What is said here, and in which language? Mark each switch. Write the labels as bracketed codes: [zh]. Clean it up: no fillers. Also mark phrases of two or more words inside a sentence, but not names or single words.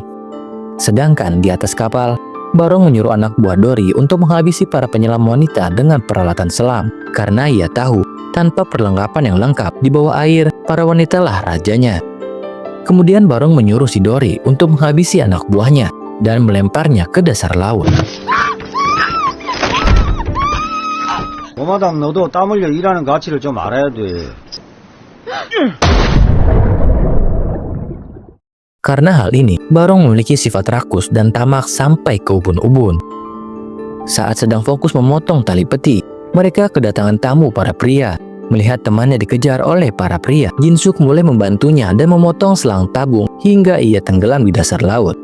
[id] Sedangkan di atas kapal, Barong menyuruh anak buah Dory untuk menghabisi para penyelam wanita dengan peralatan selam. Karena ia tahu, tanpa perlengkapan yang lengkap di bawah air, para wanita lah rajanya. Kemudian Barong menyuruh si Dory untuk menghabisi anak buahnya dan melemparnya ke dasar laut. [ko] 노마당 너도 땀 흘려 일하는 가치를 좀 알아야 돼. [id] Karena hal ini, Barong memiliki sifat rakus dan tamak sampai ke ubun-ubun. Saat sedang fokus memotong tali peti, mereka kedatangan tamu para pria. Melihat temannya dikejar oleh para pria, Jinsuk mulai membantunya dan memotong selang tabung hingga ia tenggelam di dasar laut.